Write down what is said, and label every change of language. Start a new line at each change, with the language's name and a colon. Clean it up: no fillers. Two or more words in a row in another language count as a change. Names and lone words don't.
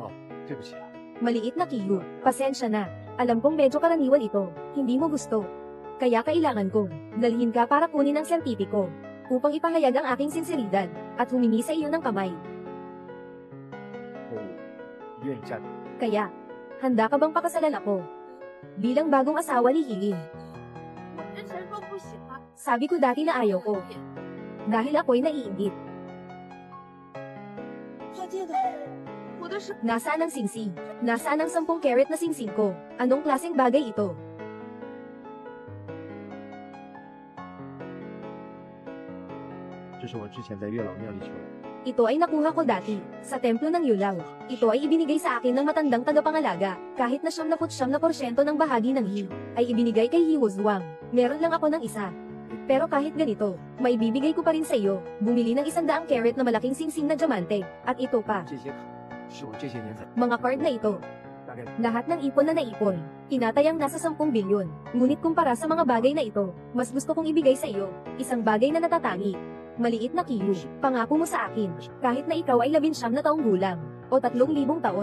Filipino: Maliit na Kiyu, pasensya na. Alam kong medyo karaniwan ito. Hindi mo gusto. Kaya kailangan kong dalhin ka para kunin ang sertipiko upang ipahayag ang aking sinseridad at humingi sa iyo ng kamay.
Chinese: 我愿意嫁给你。
Filipino: Kaya, handa ka bang pakasalan ako? Bilang bagong asawa ni Hilin.
Chinese: 我之前说不喜欢，
Filipino: Sabi ko dati na ayaw ko. Dahil ako'y naiinggit.
Chinese: 他借的，我的手。
Filipino: Nasaan ang singsing? Nasaan ang 10 karat na singsing ko? Anong klaseng bagay ito?
Chinese: 这是我之前在月老庙里求的。
Filipino: Ito ay nakuha ko dati, sa templo ng Yulaw. Ito ay ibinigay sa akin ng matandang tagapangalaga, kahit na 99% ng bahagi ng Hi, ay ibinigay kay Hiwozwang. Meron lang ako ng isa. Pero kahit ganito, may bibigay ko pa rin sa iyo, bumili ng 100 karat na malaking singsing na diamante, at ito pa,
Chinese: 这些卡是我这些年在
Filipino: mga card na ito.
Chinese: 大概
Filipino: Lahat ng ipon na naipon, tinatayang nasa 10 bilyon. Ngunit kumpara sa mga bagay na ito, mas gusto kong ibigay sa iyo, isang bagay na natatangi. Maliit na kiyo, pangako mo sa akin, kahit na ikaw ay 19 na taong gulang, o 3,000 taon.